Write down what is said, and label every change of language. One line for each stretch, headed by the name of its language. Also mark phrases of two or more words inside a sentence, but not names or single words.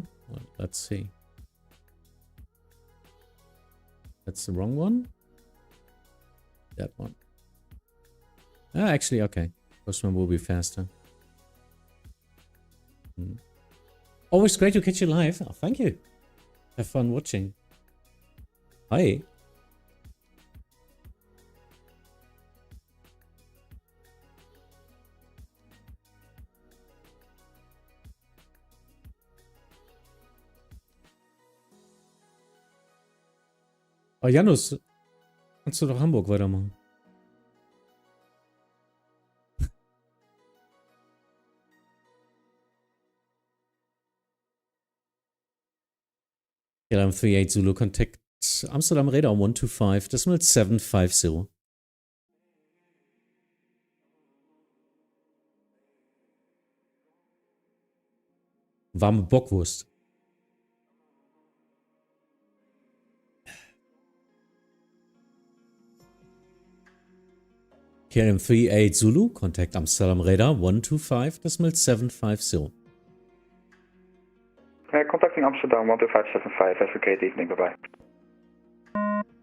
English: Well, let's see. That's the wrong one. That one. Ah, actually, okay. First one will be faster. Always great to catch you live. Oh, thank you. Have fun watching. Hi.
German: Oh, Janus, kannst du doch Hamburg weitermachen.
English: KLM 38 Zulu, contact Amsterdam radar 125, decimal 750.
German: Warme Bockwurst.
English: KLM 38 Zulu, contact Amsterdam radar 125, decimal 750. Contacting Amsterdam 12575. Have a great evening. Bye bye.